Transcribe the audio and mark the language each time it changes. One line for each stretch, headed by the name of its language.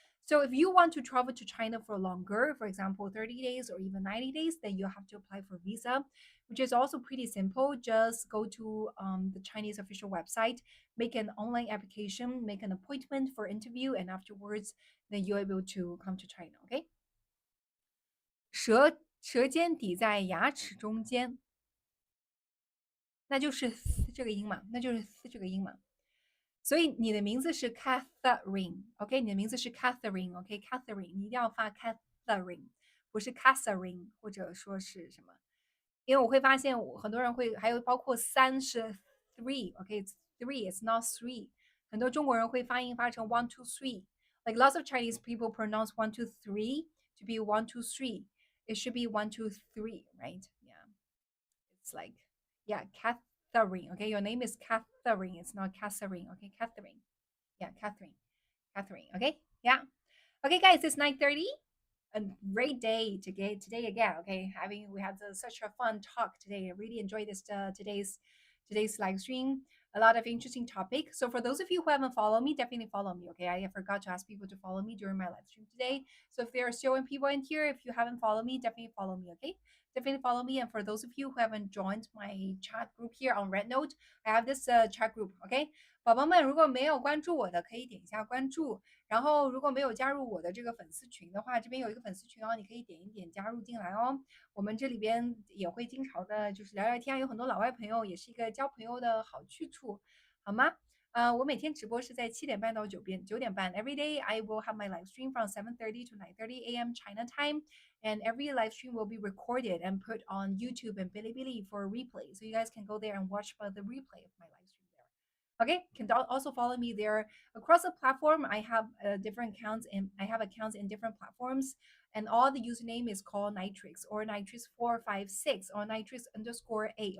English: So if you want to travel to China for longer, for example, 30 days or even 90 days, then you have to apply for visa, which is also pretty simple. Just go to the Chinese official website, make an online application, make an appointment for interview, and afterwards, then you're able to come to China. Okay.
Chinese: 舌尖抵在牙齿中间，那就是这个音嘛，那就是这个音嘛。所以你的名字是 Catherine，OK，、你的名字是 Catherine，OK，Catherine，、你一定要发 Catherine，不是 Catherine，或者说是什么？因为我会发现很多人会，还有包括三是
English: three，OK，three，it's not three，
Chinese: 很多中国人会发音发成
English: one two three，like lots of Chinese people pronounce one two three to be one two three，it should be one two three，right？Yeah，it's like yeah, Catherine. Okay, your name is Catherine. It's not Catherine. Okay, Catherine. Yeah, Catherine. Catherine. Okay. Yeah. Okay, guys, it's 9:30. A great day today again. Okay, having we had such a fun talk today. I really enjoyed this today's live stream. A lot of interesting topic. So for those of you who haven't followed me, definitely follow me. Okay, I forgot to ask people to follow me during my live stream today. So if there are still people in here, if you haven't followed me, definitely follow me. Okay, definitely follow me. And for those of you who haven't joined my chat group here on Red Note, I have this chat group.
Chinese: Okay, 宝宝们如果没有关注我的，可以点一下关注。然后，如果没有加入我的这个粉丝群的话，这边有一个粉丝群哦，你可以点一点加入进来哦。我们这里边也会经常的，就是聊聊天，有很多老外朋友，也是一个交朋友的好去处，好吗？我每天直播是在7点半到9点半。
English: Every day I will have my live stream from 7:30 to 9:30 a.m. China time, and every live stream will be recorded and put on YouTube and Bilibili for a replay. So you guys can go there and watch the replay of my live stream there. Okay, can also follow me there across the platform. I have different accounts, and I have accounts in different platforms, and all the username is called Nytrix or Nytrix456 or Nytrix_8.